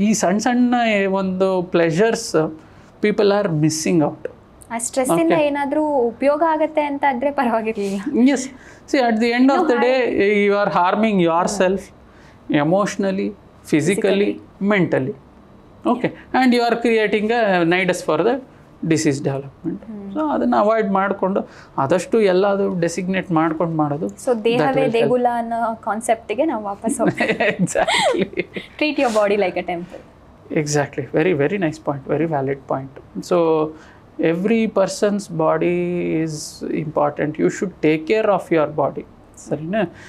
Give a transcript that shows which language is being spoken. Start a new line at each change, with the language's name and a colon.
Kannada: ಈ ಸಣ್ಣ ಒಂದು
English: Pleasures people are missing out.
Kannada: ಆ ಸ್ಟ್ರೆಸ್ಸಿಂದ ಏನಾದರೂ ಉಪಯೋಗ ಆಗುತ್ತೆ ಅಂತ ಆದರೆ ಪರವಾಗಿರಲಿಲ್ಲ.
English: Yes, see at the end of the day you are harming yourself emotionally, physically, mentally. Okay, and you are creating a nidus for the disease development.
Kannada: So ಅದನ್ನು avoid ಮಾಡಿಕೊಂಡು ಆದಷ್ಟು ಎಲ್ಲದು ಡೆಸಿಗ್ನೇಟ್ ಮಾಡ್ಕೊಂಡು ಮಾಡೋದು. ಸೊ ದೇಹವೇ ದೇಗುಲ ಅನ್ನೋ ಕಾನ್ಸೆಪ್ಟಿಗೆ ನಾವು ವಾಪಸ್ ಹೋಗ್ತೀವಿ.
English: Exactly. Treat your body like a temple. Exactly, very nice point, very valid point. So every person's body is important, you should take care of your body.
Kannada: ಸರಿನಾ?